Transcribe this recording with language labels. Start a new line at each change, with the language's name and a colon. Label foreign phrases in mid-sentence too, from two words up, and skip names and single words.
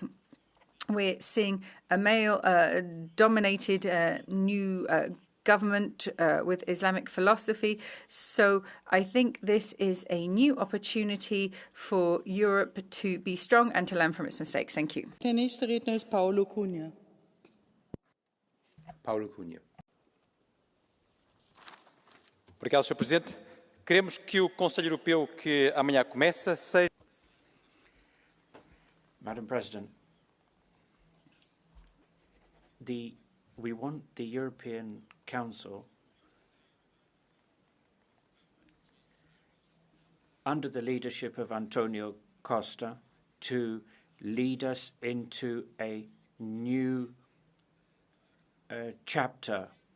English: We're seeing a male-dominated new government with Islamic philosophy. So I think this is a new opportunity for Europe to be strong and to learn from its mistakes. Thank you.
German: Der nächste Redner ist Paolo Cunha. Paulo Cunha.
Portuguese: Obrigado, Sr. Presidente. Queremos que o Conselho Europeu que amanhã começa seja...
English: Madam President, we want the European Council under the leadership of Antonio Costa to lead us into a new chapter.